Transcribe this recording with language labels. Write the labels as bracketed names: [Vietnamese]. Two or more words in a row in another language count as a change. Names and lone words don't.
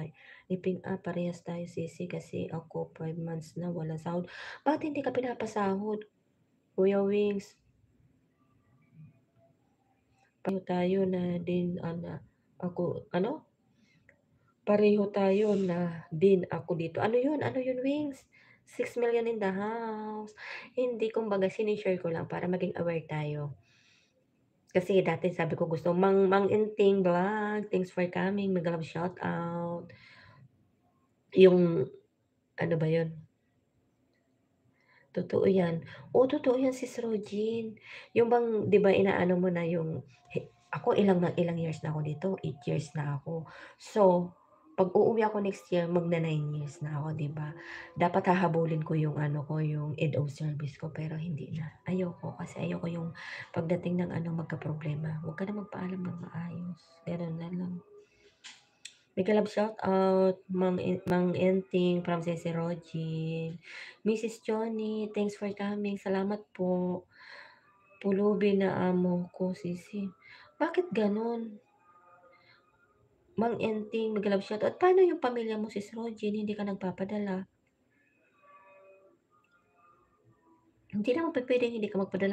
[Filipino] Ni Ping, parehas tayo Sisi kasi ako 5 months na walang sahod. Bakit hindi ka pinapasahod, Kuya Wings? Pareho tayo na din ako ano? Pareho tayo na din ako dito. Ano yun Wings? [English] 6 million in the house. [Filipino] Hindi, kumbaga share ko lang para maging aware tayo. Kasi dati sabi ko gusto Mang Inting vlog, [English] thanks for coming, mega love shoutout. [Filipino] Yung ano ba yun? Totoo yan. Oo, totoo yan Sis Rogine. Yung bang 'di ba inaano mo na yung ako ilang years na ako dito, 8 years na ako. So, 'pag uuwi ako [English] next year [Filipino] magna 9 years na ako 'di ba? Dapat hahabulin ko yung ano ko, yung [English] end of service [Filipino] ko pero hindi na. Ayoko kasi ayoko yung pagdating ng ano magkaproblema. Huwag ka na magpaalam ng maayos, gano'n na lang. [English] Mega love shoutout, Mang Enting from Sisi Rogine. Mrs. Johnny, thanks for coming. [Filipino] Salamat po. Pulubi na amo ko, Sisi. Bakit gano'n? Mang Enting, [English] mega love shoutout. [Filipino] Paano yung pamilya mo, Sis Rogine, hindi ka nagpapadala? Hindi naman pupuwedeng hindi ka magpadala.